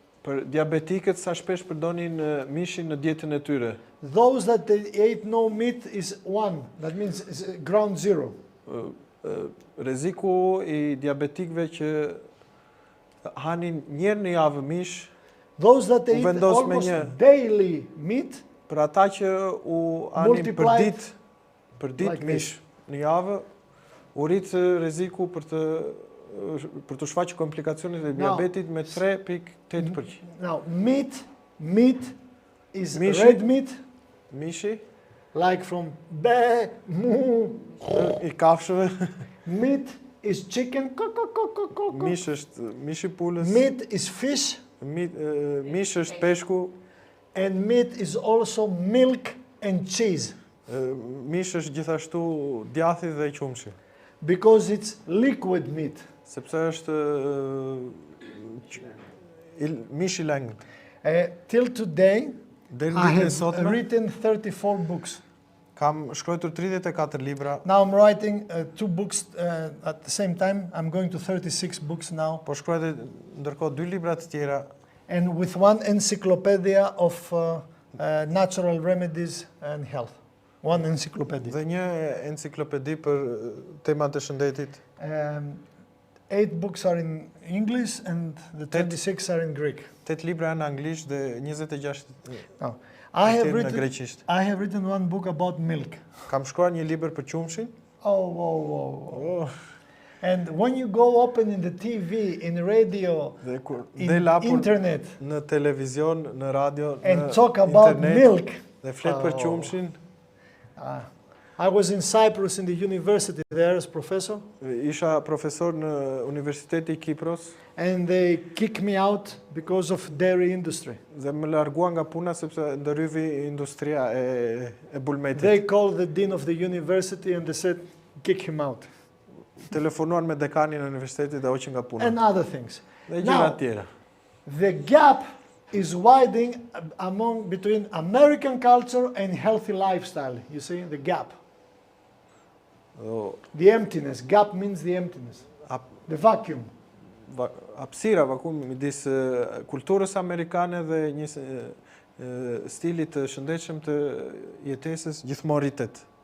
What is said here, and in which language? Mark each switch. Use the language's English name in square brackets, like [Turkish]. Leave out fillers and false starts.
[Albanian] Për diabetikët sa shpesh përdonin mishin në dietën e tyre. [English] Those that they ate no meat is 1. That means it's ground zero. [Albanian] Rreziku i diabetikëve që hanin një herë në javë mish. [English] Those that they eat almost daily meat. [Albanian] Për ata që u hanin për ditë mish në javë, u rrit rreziku për të shfaqur komplikacionet e diabetit me 3.8%. [English] Now, meat is red meat. [Albanian] Mishi. [English] Like from be, mu. [Albanian] I kafshëve. [English] Meat is chicken. [Albanian] Mish është mishi pulës. [English] Meat is fish. [Albanian] Mish është peshku. [English] And meat is also milk and cheese. [Albanian] Mish është gjithashtu djathi dhe qumshi. [English] Because it's liquid meat. [Albanian] Sepse është mish i lengët. [English] Till today, I have written 34 books. [Albanian] Kam shkruar 34 libra. [English] Now I'm writing 2 books at the same time. I'm going to 36 books now. [Albanian] Po shkruaj ndërkohë 2 libra të tjera. [English] And with 1 encyclopedia of natural remedies and health. One encyclopedia. [Albanian] Dhe një enciklopedi për temat e shëndetit. [English] 8 books are in English and the 26 are in Greek. [Albanian] 8 libra janë në anglisht dhe 26 [English] Now, [Albanian] në greqisht. [English] I have written one book about milk. [Albanian] Kam shkruar një libër për qumshin. [English] Oh. And when you go open in the TV, in radio, in internet, [Albanian] në televizion, në radio, [English] and talk about milk, [Albanian] dhe flet për qumshin. [English] I was in Cyprus in the university there as professor. [Albanian] Isha profesor në Universiteti i Kipros. [English] And they kicked me out because of dairy industry. [Albanian] Dhe më largua nga puna sepse ndërhyvi industria e bulmetit. [English] They called the dean of the university and they said, kick him out. [Albanian] Telefonuan me dekanin e universitetit dhe hoqin nga puna. [English] And other things. [Albanian] Dhe gjëra tjera. [English] The gap is widening between American culture and healthy lifestyle. You see the gap. The emptiness. Gap means the emptiness. The vacuum. [Albanian] Hapësira vakumi midis kulturës amerikane dhe një stilit të shëndetshëm të jetesës gjithmonë rritet.